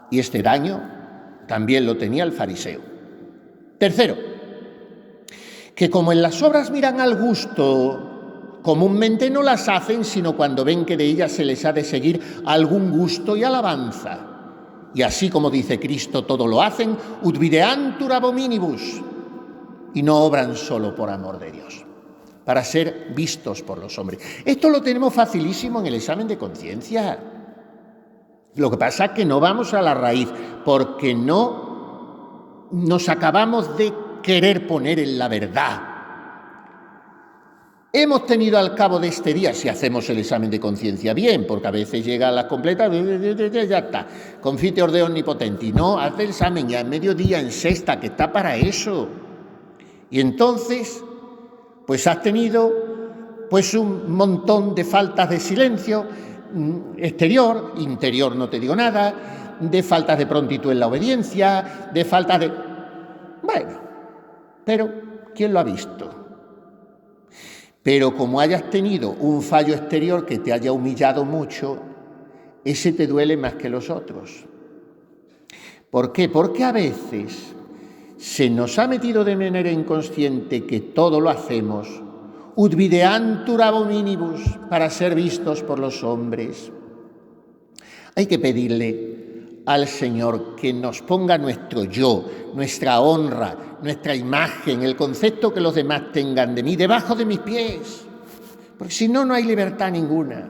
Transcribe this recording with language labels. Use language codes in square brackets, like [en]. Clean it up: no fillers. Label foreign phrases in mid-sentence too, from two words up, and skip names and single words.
[es] Y este daño también lo tenía el fariseo. Tercero, que como en las obras miran al gusto, comúnmente no las hacen sino cuando ven que de ellas se les ha de seguir algún gusto y alabanza. Y así como dice Cristo, todo lo hacen [la] ut videantur ab hominibus, [es] y no obran solo por amor de Dios, para ser vistos por los hombres. Esto lo tenemos facilísimo en el examen de conciencia. Lo que pasa es que no vamos a la raíz, porque no nos acabamos de querer poner en la verdad. Hemos tenido al cabo de este día, si hacemos el examen de conciencia bien, porque a veces llega a las completas, ya está, [la] confite orde omnipotenti. [es] No, haz el examen ya en mediodía, en sexta, que está para eso. Y entonces, pues has tenido pues un montón de faltas de silencio exterior, interior no te digo nada, de faltas de prontitud en la obediencia, de faltas de... Bueno, pero ¿quién lo ha visto? Pero como hayas tenido un fallo exterior que te haya humillado mucho, ese te duele más que los otros. ¿Por qué? Porque a veces se nos ha metido de manera inconsciente que todo lo hacemos [la] ut videantur abominibus, [es] para ser vistos por los hombres. Hay que pedirle al Señor que nos ponga nuestro yo, nuestra honra, nuestra imagen, el concepto que los demás tengan de mí, debajo de mis pies, porque si no, no hay libertad ninguna.